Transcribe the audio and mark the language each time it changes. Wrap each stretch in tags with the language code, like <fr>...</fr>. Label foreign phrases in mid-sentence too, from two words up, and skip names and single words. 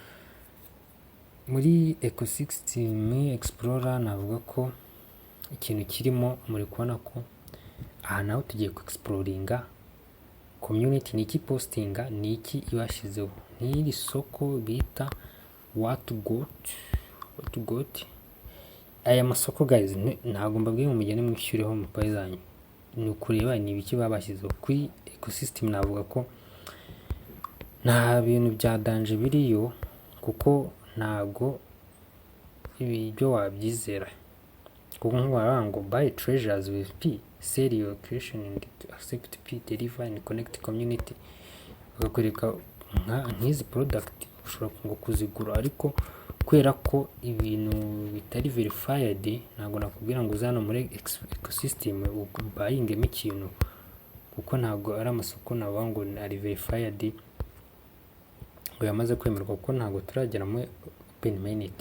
<rw>Muri</rw> <en>ecosystem explorer</en> <rw>navuga ko ikintu kirimo muri kubona ko aha naho tugiye ku exploringa community, niki postinga, niki ibashizeho, n'iri soko bita</rw> <en>what got.</en> <rw>Aya masoko guys ntago mbabwiye mu mugende mwishyureho mu payi zanyu, ni ukureba ni ibiki babashyizeho. Kuri ecosystem navuga ko nta bintu bya danger biriyo, kuko ntago ibyo wabyizera, kuko nk'ubara ngo</rw> <en>buy treasures with P, sell your creation and accept P, deliver and connect community,</en> <rw>bagakoreka nk'izi product ushobora ngo kuzigura, ariko kwera ko ibintu bitari verified ntago nakubwira ngo uzana muri ecosystem buyingemo ikintu, kuko ntago ari amasoko navuga ngo ari verified ngo yamaze kwemerwa, kuko ntago turagera muri</rw> <en>open mainnet.</en>